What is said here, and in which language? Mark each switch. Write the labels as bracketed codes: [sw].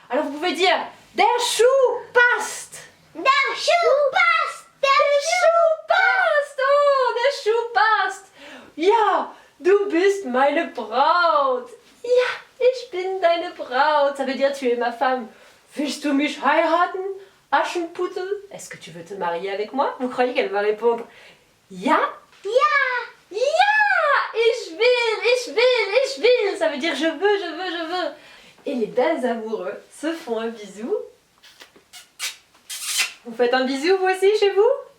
[fr] Alors vous pouvez dire [de] der Schuh passt. Der Schuh passt. Der Schuh passt. Oh, der Schuh passt. Ja, du bist meine Braut. Ja, ich bin deine Braut. [fr] Ça veut dire tu es ma femme. [de] Willst du mich heiraten, Aschenputtel? [fr] Est-ce que tu veux te marier avec moi? Vous croyez qu'elle va répondre Ja? [de] Ja! Ich will! [fr] Ça veut dire je veux. Et les belles amoureux se font un bisou. Vous faites un bisou vous aussi chez vous?